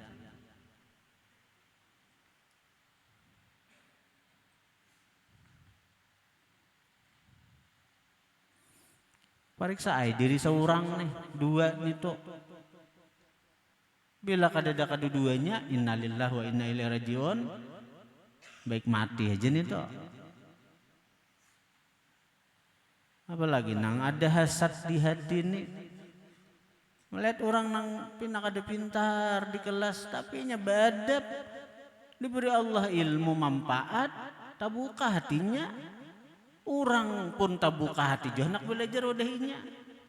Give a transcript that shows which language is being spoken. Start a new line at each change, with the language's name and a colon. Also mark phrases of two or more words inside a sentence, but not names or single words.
Banjar: Pariksa ay diri seorang nih, dua nito. Bila kadada keduanya,
Arabic: إنا لله وإنا إليه راجعون,
Banjar: baik mati aja nih toh. Apalagi nang ada hasad di hati nih, melihat orang nang kada pintar di kelas tapi nya badab, diberi Allah ilmu manfaat, tabuka hatinya, orang pun tabuka hati juga nak belajar wadahinya.